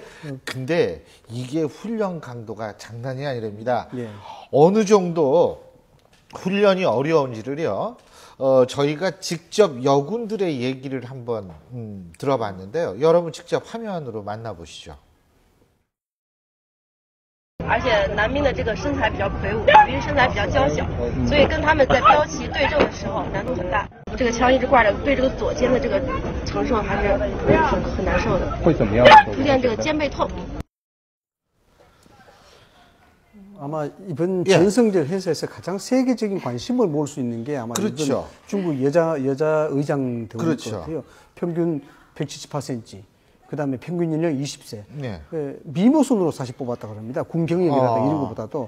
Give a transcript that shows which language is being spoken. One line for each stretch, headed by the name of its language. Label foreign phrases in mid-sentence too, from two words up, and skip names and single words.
Korean: 근데 이게 훈련 강도가 장난이 아니랍니다. 예. 어느 정도 훈련이 어려운지를요. 저희가 직접 여군들의 얘기를 한번 들어봤는데요. 여러분 직접 화면으로 만나보시죠.
Chinese: 而且男兵的这个身材比较魁梧，女兵身材比较娇小，所以跟他们在标旗对阵的时候难度很大。这个枪一直挂着，对这个左肩的这个承受还是很难受的。会怎么样？出现这个肩背痛。
Korean: 아마 이번 예. 전성절 행사에서 가장 세계적인 관심을 모을 수 있는 게 아마 그렇죠. 이번 중국 여자 의장 대우일 그렇죠. 것 같아요. 평균 178cm, 그 다음에 평균 연령 20세. 네. 미모순으로 사실 뽑았다 그럽니다. 군 경력이라든가 이런 것보다도.